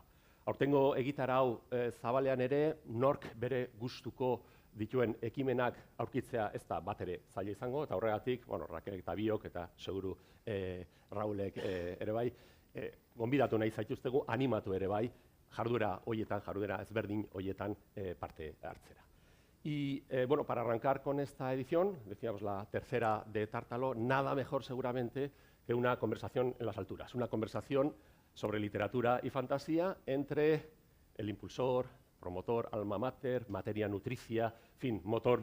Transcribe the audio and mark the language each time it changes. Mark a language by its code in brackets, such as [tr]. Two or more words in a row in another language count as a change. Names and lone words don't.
[eu] Aurtengo egitarau zabalean ere, nork bere gustuko dituen ekimenak aurkitzea ez da bat ere zaila izango, eta horregatik, Rakelek eta biok, eta seguru Raulek ere bai, gonbidatu nahi zaituztegu, animatu ere bai, jarduera ezberdin horietan parte hartzera. [es] Y para arrancar con esta edición, decíamos la tercera de Tártalo, nada mejor seguramente que una conversación en las alturas, una conversación sobre literatura y fantasía entre el impulsor, promotor, alma mater, materia nutricia, en fin, motor